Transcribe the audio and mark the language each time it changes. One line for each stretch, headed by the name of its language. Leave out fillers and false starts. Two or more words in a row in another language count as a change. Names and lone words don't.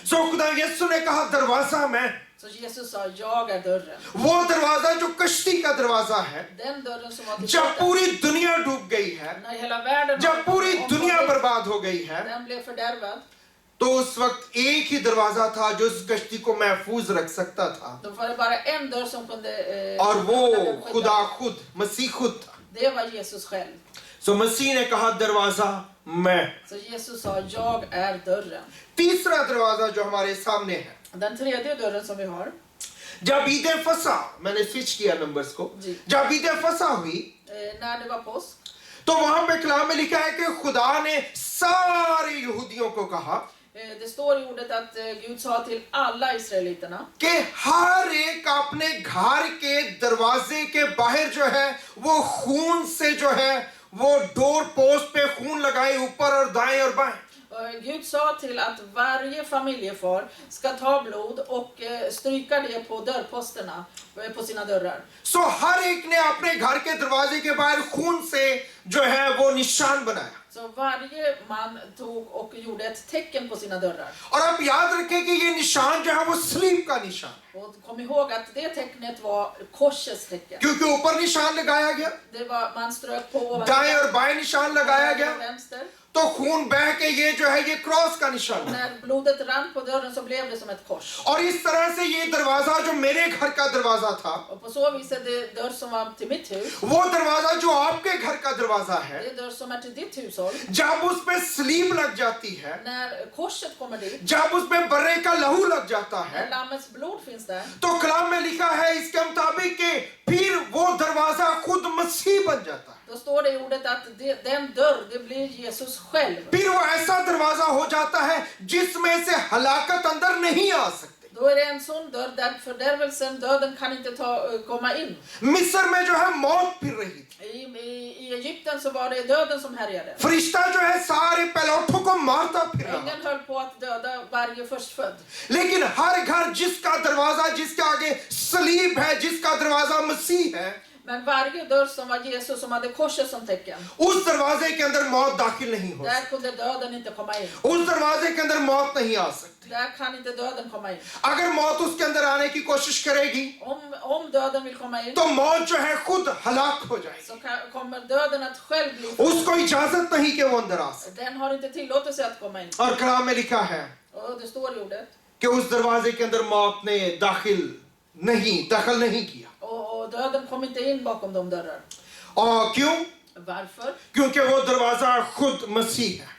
Urdu: سو خدا یسوع نے کہا دروازہ میں,
Swedish: Så Jesus sa, jag är dörren.
Urdu: وہ دروازہ جو کشتی کا دروازہ ہے.
Swedish: Den dörren som var till
Urdu: جب
Swedish: båten.
Urdu: پوری دنیا ڈوب گئی ہے,
Swedish: När hela världen
Urdu: جب پوری دنیا برباد ہو گئی ہے,
Swedish: den blev fördärvad.
Urdu: تو اس وقت ایک ہی دروازہ تھا جو اس کشتی کو محفوظ رکھ سکتا تھا.
Swedish: Då var det bara en dörr som kunde
Urdu: اور وہ
Swedish: den skydda.
Urdu: خدا خود، مسیح خود تھا.
Swedish: Det var Jesus själv.
Urdu: سو مسیح نے کہا دروازہ میں.
Swedish: Så Jesus sa, jag är dörren.
Urdu: تیسرا دروازہ جو ہمارے سامنے ہے,
Swedish: Den tredje dörren som vi har,
Urdu: جب عید فسح، میں نے سوئچ کیا نمبرز کو, جی. جب عید فسح ہوئی
Swedish: när det var påsk,
Urdu: تو وہاں پہ کلام میں لکھا ہے کہ خدا نے سارے یہودیوں کو کہا
Swedish: det står i ordet att Gud sa till alla israeliterna
Urdu: کہ ہر ایک اپنے گھر کے دروازے کے باہر جو ہے وہ خون سے جو ہے وہ
English: door post
Urdu: پہ خون لگائے اوپر اور دائیں اور بائیں.
Swedish: Gud sa till att varje familjefar ska ta blod och stryka det på dörrposterna på sina dörrar.
Urdu: سو ہر ایک نے اپنے گھر کے دروازے کے باہر خون سے جو ہے وہ نشان بنایا.
Swedish: Så Så varje man tog och gjorde ett tecken på sina dörrar.
Urdu: اور آپ یاد رکھیں کہ یہ نشان جو ہے وہ صلیب کا نشان,
Swedish: Och kom ihåg att det tecknet var korsets tecken.
Urdu: کیونکہ اوپر نشان لگایا گیا,
Swedish: Det var, man strök på
Urdu: دائیں اور بائیں نشان لگایا گیا,
Swedish: vänster.
Urdu: تو خون بہہ کے یہ جو ہے یہ کراس کا نشان ہے.
Swedish: När blodet rann på dörren så blev det som ett kors.
Urdu: اور اس طرح سے یہ دروازہ جو میرے گھر کا دروازہ تھا,
Swedish: Och på så vis är det dörr som var till mitt hus.
Urdu: وہ دروازہ جو آپ کے گھر کا دروازہ ہے,
Swedish: Det är dörr som är till ditt hushåll.
Urdu: جب اس پہ صلیب لگ جاتی ہے,
Swedish: När korset kommer dit,
Urdu: جب اس پہ برّے کا لہو لگ جاتا ہے,
Swedish: när lammets blod finns där,
Urdu: تو کلام میں لکھا ہے اس کے مطابق کہ پھر وہ دروازہ خود مسیح بن جاتا ہے.
Swedish: då står det i ordet att den dörr, det blir Jesus själv.
Urdu: پھر وہ ایسا دروازہ ہو جاتا ہے جس میں سے ہلاکت اندر نہیں آ سکتی.
Swedish: Då är det en sån dörr där fördärvelsen, döden kan inte komma in.
Urdu: مصر میں جو ہے موت پھر رہی تھی,
Swedish: I Egypten så var det döden som härjade.
Urdu: فرشتہ جو ہے سارے پہلوٹھوں کو مارتا پھر رہا,
Swedish: Ängeln höll på att döda varje förstfödd.
Urdu: لیکن ہر گھر جس کا دروازہ، جس کے آگے صلیب ہے، جس کا دروازہ مسیح ہے,
Swedish: Men varje dörr som var Jesus, som hade korset som tecken,
Urdu: اس دروازے کے اندر موت داخل نہیں ہو
Swedish: där kunde döden inte komma in.
Urdu: سکتی، اس دروازے کے اندر موت نہیں آ سکتی.
Swedish: Där kan inte döden komma in.
Urdu: اگر موت اس کے اندر آنے کی کوشش کرے گی
Swedish: Om döden vill komma in,
Urdu: تو موت جو ہے خود ہلاک ہو جائے گی,
Swedish: så kommer döden att själv bli.
Urdu: اس کو اجازت نہیں کہ وہ اندر آ سکے.
Swedish: Den har inte tillåtelse att komma in.
Urdu: اور کلام میں لکھا ہے
Swedish: Och det står i ordet.
Urdu: کہ اس دروازے کے اندر موت نے دخل نہیں کیا.
Swedish: Och döden kom inte in bakom de dörrar.
Urdu: اور کیوں?
Swedish: Varför?
Urdu: کیونکہ وہ دروازہ خود مسیح ہے.